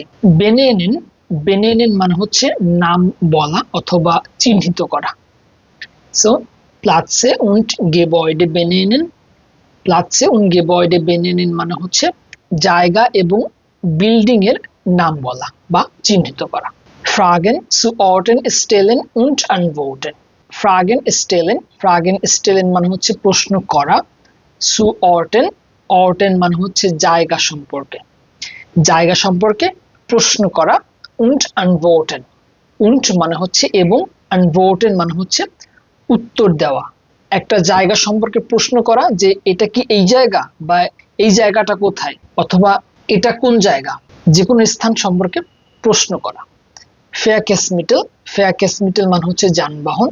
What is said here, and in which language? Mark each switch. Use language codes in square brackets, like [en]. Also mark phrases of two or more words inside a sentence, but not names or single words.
[bn] বেনেনেন, বেনেনেন মানে হচ্ছে নাম বলা অথবা চিহ্নিত করা। সো [de] Plätze und Gebäude benennen, Plätze und Gebäude benennen [bn] মানে হচ্ছে জায়গা এবং বিল্ডিং এর নাম বলা বা চিহ্নিত করা। [de] ফ্রাগেন zu Orten stellen und antworten, Fragen stellen, Fragen stellen [bn] মানে হচ্ছে প্রশ্ন করা, [de] zu Orten, [bn] Orten মানে হচ্ছে জায়গা সম্পর্কে, জায়গা সম্পর্কে প্রশ্ন করা, [de] und antworten, [bn] und মানে হচ্ছে এবং, antworten মানে হচ্ছে উত্তর দেওয়া। একটা জায়গা সম্পর্কে প্রশ্ন করা যে এটা কি এই জায়গা বা এই জায়গাটা কোথায় অথবা এটা কোন জায়গা, যে কোনো স্থান সম্পর্কে প্রশ্ন করা। ফেয়ারকেসমিটেল, ফেয়ারকেসমিটেল মানে হচ্ছে যানবাহন।